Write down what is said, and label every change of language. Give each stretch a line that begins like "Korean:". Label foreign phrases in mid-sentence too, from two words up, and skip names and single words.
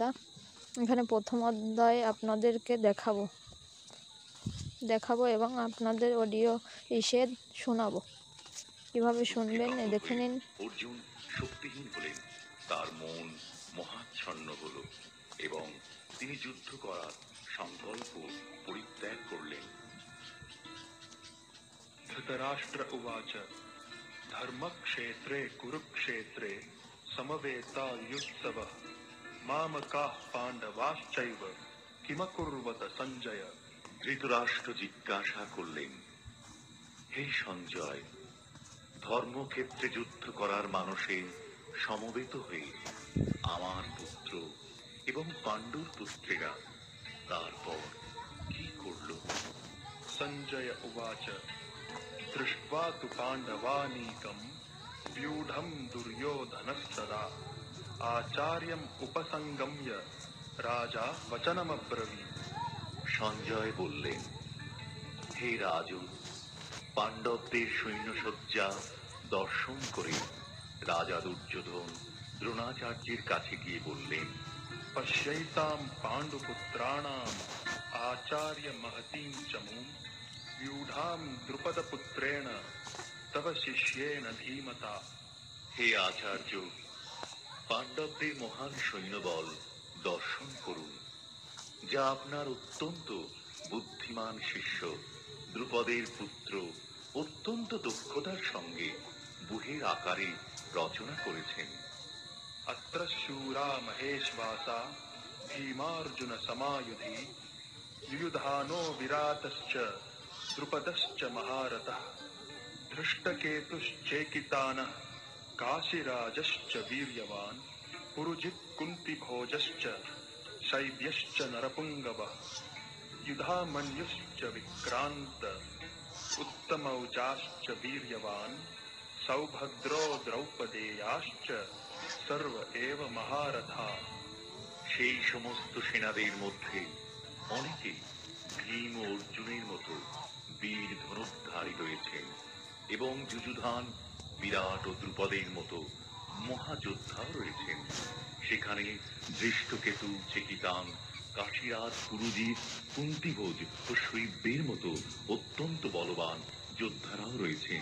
Bangla: এখানে প্রথম অধ্যায় আপনাদেরকে দেখাবো এবং আপনাদের অডিও ইসের শোনাবো। কিভাবে শুনবেন দেখে নিন। অর্জুন শক্তিহীন হলেন, তার মন মহাচ্ছন্ন হল এবং তিনি যুদ্ধ করার সংকল্প পরিত্যাগ করলেন।
Sanskrit: धृतराष्ट्र उवाच धर्मक्षेत्रे कुरुक्षेत्रे समवेतायुत्सवः मामकाः पाण्डवाश्चैव किमकुर्वत সঞ্জয়।
Bangla: ধৃতরাষ্ট্র জিজ্ঞাসা করলেন, হে সঞ্জয়, ধর্মক্ষেত্রে যুদ্ধ করার মানসে সমবেত হয়ে আমার পুত্র এবং পাণ্ডুর পুত্রেরা তারপর কি করল?
Sanskrit: সঞ্জয় উবাচ দৃष्ट्वा तु पाण्डवानीकम् व्यूढम् दुर्योधनस्तदा आचार्यम् उपसंगम्य राजा वचनमब्रवीत्।
Bangla: সঞ্জয় বললেন, হে রাজন, পাণ্ডবদের সৈন্যসজ্জা দর্শন করে রাজা দুর্যোধন দ্রোণাচার্যের কাছে গিয়ে বললেন,
Sanskrit: पश्यैताम् पाण्डुपुत्राणाम् आचार्य महतीं चमूम् व्यूढाम् द्रुपदपुत्रेण तव शिष्येन धीमता।
Bangla: হে আচার্য, পাণ্ডবদের মহান সৈন্যবল দর্শন করুন, যা আপনার অত্যন্ত বুদ্ধিমান শিষ্য দ্রুপদের পুত্র অত্যন্ত দক্ষতার সঙ্গে বুহের আকারে রচনা করেছেন।
Sanskrit: अत्र शूरा महेश्वासा भीमार्जुन समायुधि युयुधानो विराटश्च द्रुपदश्च महारथः धृष्टकेतुश्चेकितानः काशीराजश्च वीर्यवान् पुरुजित् कुन्तिभोजश्च शैब्यश्च नरपुङ्गवः युधामन्युश्च विक्रान्त उत्तमौजाश्च वीर्यवान् सौभद्रो द्रौपदेयाश्च सर्व एव महारथा।
Bangla: সেই সমস্ত সেনাদের মধ্যে অনেকে ভীম ও অর্জুনের মতো বীর ধনুর্ধারী রয়েছেন এবং যুযুধান, বিরাট ও দ্রুপদের মতো মহাযোদ্ধাও রয়েছেন। সেখানে দৃষ্টকেতু, চেকিতান, কাশীরাজ, পুরুজিৎ, কুন্তিভোজ ও শৈব্যের মতো অত্যন্ত বলবান যোদ্ধারাও রয়েছেন।